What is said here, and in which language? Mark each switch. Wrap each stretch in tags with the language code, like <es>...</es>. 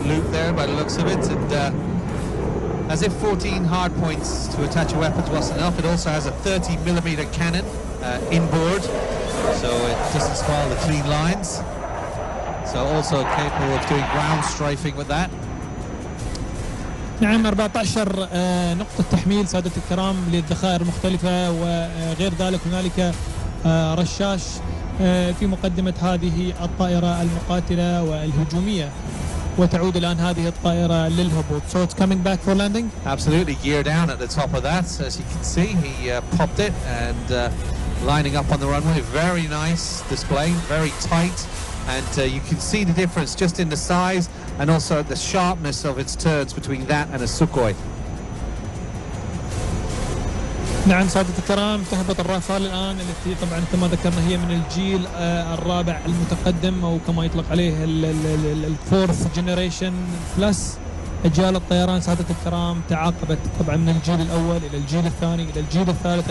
<en>there by the looks of it, and as if 14 hard points to attach your weapons wasn't enough, it also has a 30mm cannon inboard, so it doesn't spoil the clean lines. So also capable of doing ground strafing with that.</en> <ar>نعم 14 نقطة تحميل سادة الكرام للذخائر المختلفة، وغير ذلك هنالك رشاش في مقدمة هذه الطائرة المقاتلة والهجومية، وتعود الآن هذه الطائرة للهبوط.</ar> <en>So it's coming back for landing. Absolutely, gear down at the top of that. As you can see, he popped it and lining up on the runway. Very nice display, very tight, and you can see the difference just in the size and also the sharpness of its turns between that and a Sukhoi.</en> <ar>نعم سادة الكرام، تهبط الرافال الآن التي طبعا كما ذكرنا هي من الجيل الرابع المتقدم، أو كما يطلق عليه الفورث جنريشن بلس. أجيال الطيران سادة الكرام تعاقبت طبعا من الجيل الأول إلى الجيل الثاني إلى الجيل الثالث.</ar>